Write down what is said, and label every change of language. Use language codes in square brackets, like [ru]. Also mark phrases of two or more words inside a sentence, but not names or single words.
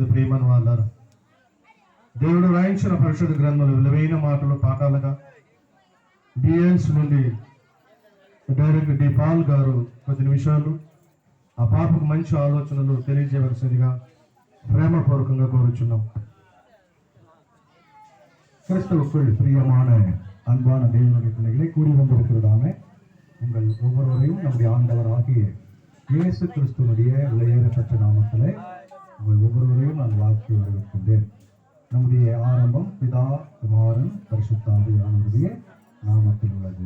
[te] ప్రియమైన వాళ్ళారు, దేవుడు రాయించిన పరిశుద్ధ గ్రంథములు విలువైన మాటలు పాఠాలుగా బిఎల్స్ నుండి డైరెక్టర్ డి పాల్ గారు కొద్ది నిమిషాలు ఆ పాపకు మంచి ఆలోచనలు తెలియజేయవలసిందిగా ప్రేమపూర్వకంగా కోరుచున్నాం. [ta] கிறிஸ்துவுக்குள் பிரியமான அன்பான தேவனுடைய பிள்ளைகளை கூடி வந்திருக்கிறதாமே உங்கள் ஒவ்வொருவரையும் நம்முடைய ஆண்டவராகிய இயேசு கிறிஸ்துவனுடைய விலையேறப்பட்ட நாமத்திலே உங்கள் ஒவ்வொருவரையும் நான் வாழ்க்கை வரவேற்கின்றேன். நம்முடைய ஆரம்பம் பிதா குமாரன் பரிசுத்தாவியானவருடைய நாமத்தில் உள்ளது.